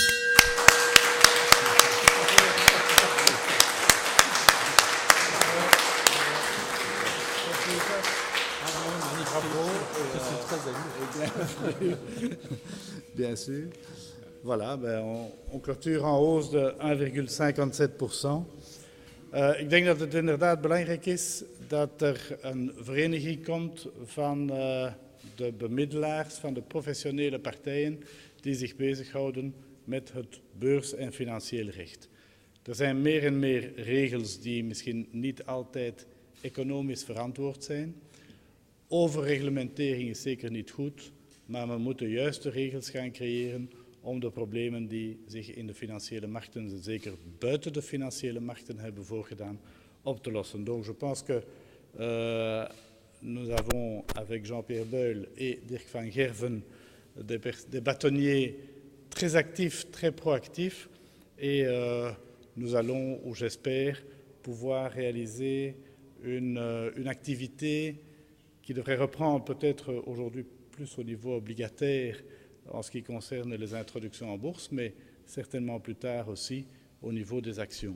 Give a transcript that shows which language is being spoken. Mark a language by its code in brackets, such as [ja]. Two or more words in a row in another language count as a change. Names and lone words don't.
[fr] Bien sûr. Voilà, on clôture en hausse de 1,57%. [nl] Ik denk dat het inderdaad belangrijk is dat er een vereniging komt van de bemiddelaars, van de professionele partijen die zich bezighouden met het beurs- en financieel recht. Er zijn meer en meer regels die misschien niet altijd economisch verantwoord zijn. Overreglementering is zeker niet goed, maar we moeten juiste regels gaan creëren om de problemen die zich in de financiële markten, en zeker buiten de financiële markten, hebben voorgedaan, op te lossen. [fr] Donc je pense que nous avons, avec Jean-Pierre Beul et Dirk van Gerven, des bâtonniers très actifs, très proactifs, et nous allons, ou j'espère, pouvoir réaliser une activité qui devrait reprendre peut-être aujourd'hui plus au niveau obligataire en ce qui concerne les introductions en bourse, mais certainement plus tard aussi au niveau des actions.